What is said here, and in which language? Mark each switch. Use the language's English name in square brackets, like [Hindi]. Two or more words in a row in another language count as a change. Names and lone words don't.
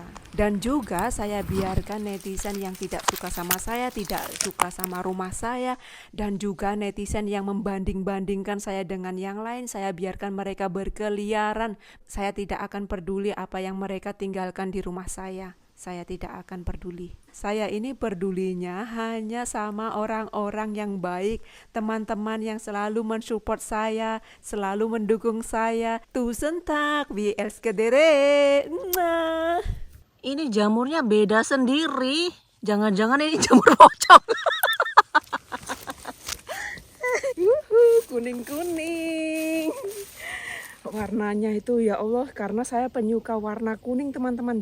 [Indonesian] Dan juga saya biarkan netizen yang tidak suka sama saya, tidak suka sama rumah saya, dan juga netizen yang membanding-bandingkan saya dengan yang lain, saya biarkan mereka berkeliaran. Saya tidak akan peduli apa yang mereka tinggalkan di rumah saya. Saya tidak akan peduli. Saya ini pedulinya hanya sama orang-orang yang baik, teman-teman yang selalu mensupport saya, selalu mendukung saya. [Norwegian] Tusen tak, vi elsker dere. [Indonesian] Ini jamurnya beda sendiri. Jangan-jangan ini jamur pocong. Kuning-kuning. Warnanya itu ya Allah, karena saya penyuka warna kuning teman-teman.